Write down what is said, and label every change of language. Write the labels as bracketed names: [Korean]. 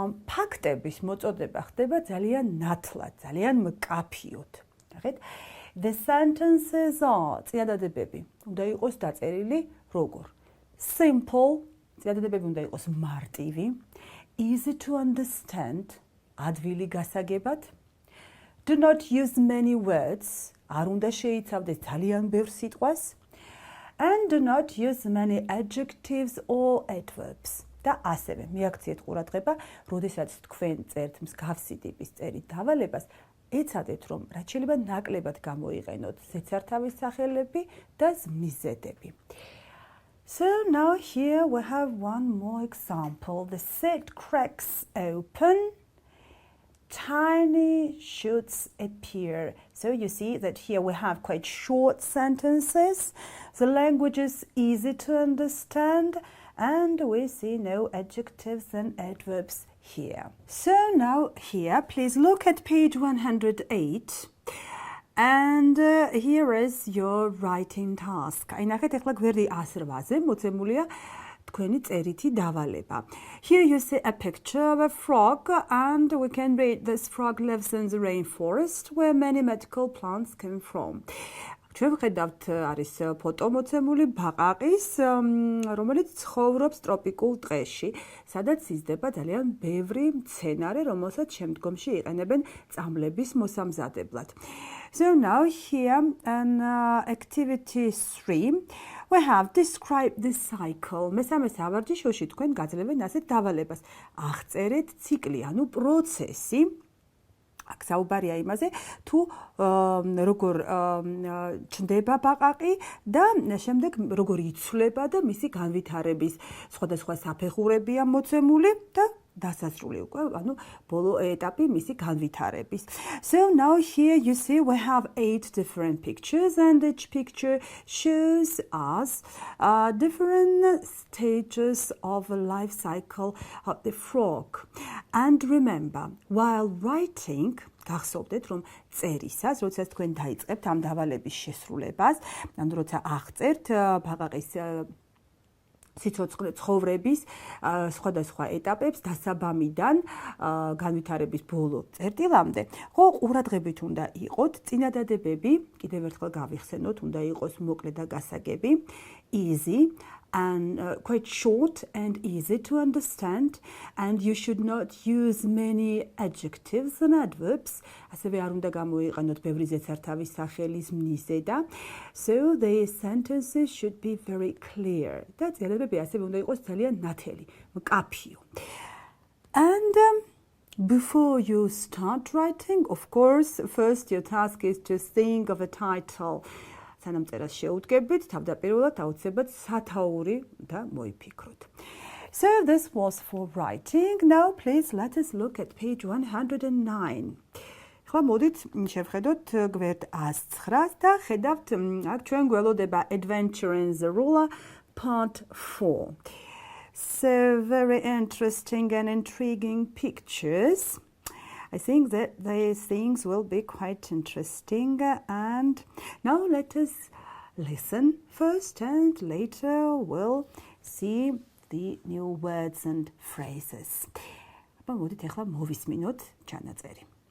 [Georgian] ფაქტების მოწოდება ხდება ძალიან ნათლად, ძალიან მკაფიოდ. ნახეთ, [English] the sentences are [Georgian] წინადადებები უნდა იყოს დაწერილი როგორ? [English] Simple, [Georgian] წინადადებები უნდა იყოს მარტივი, [English] easy to understand, [Georgian] ადვილი გასაგებად, [English] do not use many words, [Georgian] არ უნდა შეიცავდეს ძალიან ბევრ სიტყვას. [English] And do not use many adjectives or adverbs. [Georgian] და ასევე მიაქციეთ ყურადღება, როდესაც თქვენ წერთ მსგავსი ტიპის წერით დავალებას, ეცადეთ, რომ რაც შეიძლება ნაკლებად გამოიყენოთ ზეცართავის სახელები და ზმნისძიებები. [English] So now here we have one more example. The set cracks open. Tiny shoots appear. So you see that here we have quite short sentences. The language is easy to understand. And we see no adjectives and adverbs here. So now here, please look at page 108. And here is your writing task. [Georgian] Այնახეთ ეხლა გვერდი 108-ზე მოცემულია თქვენი წერითი დავალება. [English] Here you see a picture of a frog and we can read this frog lives in the rainforest where many medical plants come from. [Georgian] ჩვენ ვხედავთ არის ფოტო მოცემული ბაყაყის, რომელიც ცხოვრობს ტროპიკულ ტყეში, სადაც იზრდება ძალიან ბევრი მცენარე, რომელსაც შემდგომში იყენებენ წამლების მოსამზადებლად. [English] So now here in activity 3 we have described the cycle. [Georgian] მესამე სავარჯიშოში თქვენ გაძლევენ ასეთ დავალებას. აღწერეთ ციკლი, ანუ პროცესი. აქ საუბარია იმაზე, თუ როგორ ჩნდება ბაყაყი და შემდეგ როგორ იცვლება და მისი განვითარების სხვადასხვა საფეხურებია მოცემული და დასასრული უკვე, ანუ ბოლო ეტაპი მისი განვითარების. [English] So now here you see we have 8 different pictures and each picture shows us different stages of a life cycle of the frog. And remember, while writing, [Georgian] გახსოვდეთ, რომ წერისას, როდესაც თქვენ დაიწყებთ ამ დავალების შესრულებას, ანუ როცა აღწერთ ბაყაყის სიცოცხლე ცხოვრების სხვადასხვა ეტაპებს დასაბამიდან განვითარების ბოლო წერტილამდე, ხო ყურადღებით უნდა იყოთ წინადადებები, კიდევ ერთხელ გავიხსენოთ, უნდა იყოს მოკლე და გასაგები, [English] easy and quite short and easy to understand, and you should not use many adjectives and adverbs. [Georgian] ასევე არ უნდა გამოიყენოთ ბევრი ზეცართავის სახელი ზმნისედა. [English] So the sentences should be very clear. [Georgian] და წერილები ასევე უნდა იყოს ძალიან ნათელი, მკაფიო. [English] And before you start writing, of course, first your task is to think of a title. [Georgian] სანამ წერას შეუდგებით, თავდაპირველად აუცილებლად სათაური და მოიფიქროთ. [English] So this was for writing. Now please let us look at page 109. [Georgian] ხლა მოდით შევხედოთ გვერდ 109-ს და ხედავთ აქ ჩვენ გველოდება Adventure in Zarula part 4. [English] So very interesting and intriguing pictures. I think that these things will be quite interesting, and now let us listen first and later we'll see the new words and phrases. [Georgian] აბა მოდით ახლა მოვისმინოთ ჩანაწერი.